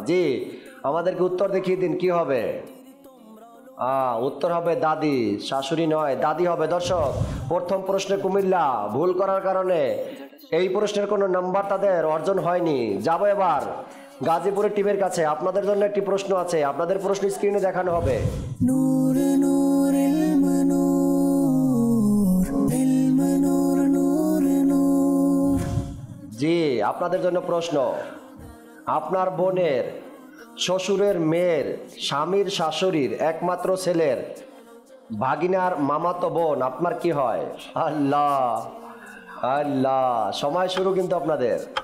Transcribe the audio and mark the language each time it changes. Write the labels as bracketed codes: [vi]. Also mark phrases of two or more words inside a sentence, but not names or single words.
[bn] জি, আমাদেরকে উত্তর দেখিয়ে দিন, কি হবে? উত্তর হবে দাদি, শাশুড়ি নয়, দাদি হবে। দর্শক, প্রথম প্রশ্নে কুমিল্লা ভুল করার কারণে এই প্রশ্নের কোনো নাম্বার তাদের অর্জন হয়নি। যাব এবার গাজীপুরের টিমের কাছে। আপনাদের জন্য একটি প্রশ্ন আছে, আপনাদের প্রশ্ন স্ক্রিনে দেখানো হবে। [ar] نور نور المنور المنور نور نور [bn] জি, আপনাদের জন্য প্রশ্ন। আপনার বোনের শ্বশুরের মেয়ের স্বামীর শাশুড়ির একমাত্র ছেলের ভাগিনার মামাতো বোন আপনার কি হয়? আল্লাহ আল্লাহ, সময় শুরু কিন্তু আপনাদের।